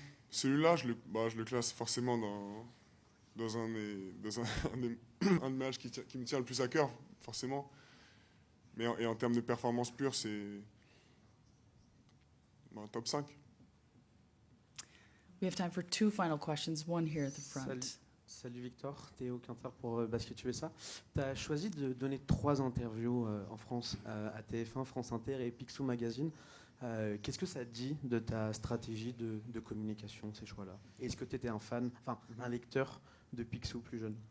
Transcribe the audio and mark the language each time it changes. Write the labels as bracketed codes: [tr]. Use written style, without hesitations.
[fr] Celui-là, je le classe forcément dans un des matchs qui me tient le plus à cœur, forcément. Mais en termes de performance pure, c'est top 5. [en] We have time for two final questions, one here at the front. [fr] Salut Victor, Théo Quinter pour Basket USA. Tu as choisi de donner 3 interviews en France à TF1, France Inter et Picsou Magazine. Qu'est-ce que ça dit de ta stratégie de communication, ces choix-là? Est-ce que tu étais un fan, un lecteur de Picsou plus jeune?